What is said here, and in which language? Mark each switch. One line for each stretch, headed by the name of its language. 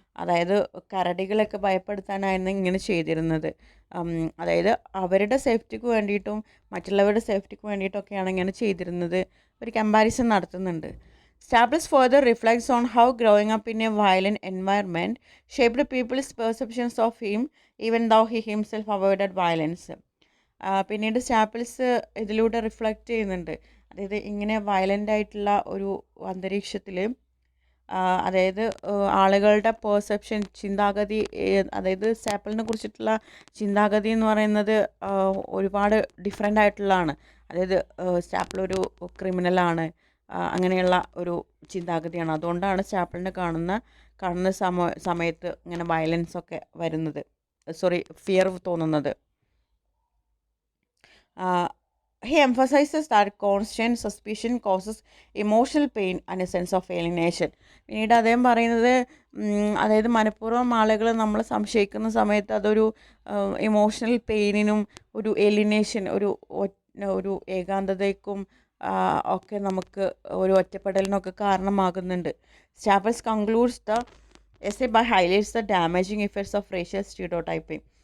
Malayalam: അതായത് കരടികളൊക്കെ ഭയപ്പെടുത്താനായിരുന്നു ഇങ്ങനെ ചെയ്തിരുന്നത്. അതായത് അവരുടെ സേഫ്റ്റിക്ക് വേണ്ടിയിട്ടും മറ്റുള്ളവരുടെ സേഫ്റ്റിക്ക് വേണ്ടിയിട്ടൊക്കെയാണ് ഇങ്ങനെ ചെയ്തിരുന്നത്. ഒരു കമ്പാരിസൺ നടത്തുന്നുണ്ട്.
English: Staples further reflects on how growing up in a violent environment shaped people's perceptions of him, even though he himself avoided violence.
Malayalam: പിന്നീട് സ്റ്റാപ്പിൾസ് ഇതിലൂടെ റിഫ്ലക്റ്റ് ചെയ്യുന്നുണ്ട്. അതായത് ഇങ്ങനെ വയലൻ്റ് ആയിട്ടുള്ള ഒരു അന്തരീക്ഷത്തിൽ അതായത് ആളുകളുടെ പെർസെപ്ഷൻ ചിന്താഗതി അതായത് സ്റ്റാപ്പിളിനെ കുറിച്ചിട്ടുള്ള ചിന്താഗതി എന്ന് പറയുന്നത് ഒരുപാട് ഡിഫറെൻ്റ് ആയിട്ടുള്ളതാണ്. അതായത് സ്റ്റാപ്പിൾ ഒരു ക്രിമിനലാണ്, അങ്ങനെയുള്ള ഒരു ചിന്താഗതിയാണ്. അതുകൊണ്ടാണ് സ്റ്റാപ്പിളിനെ കാണുന്ന സമയത്ത് ഇങ്ങനെ വയലൻസ് ഒക്കെ വരുന്നത്, ഫിയർ തോന്നുന്നത്.
English: He emphasizes that constant suspicion causes emotional pain and a sense of alienation.
Malayalam: പിന്നീട് അദ്ദേഹം പറയുന്നത് അതായത് മനഃപൂർവ്വം ആളുകൾ നമ്മൾ സംശയിക്കുന്ന സമയത്ത് അതൊരു ഇമോഷണൽ പെയിനിനും ഒരു എലിനേഷൻ, ഒരു ഏകാന്തതയ്ക്കും ഒക്കെ നമുക്ക് ഒരു ഒറ്റപ്പെടലിനൊക്കെ കാരണമാകുന്നുണ്ട്.
English: Staples concludes the essay by highlights the damaging effects of racial stereotyping.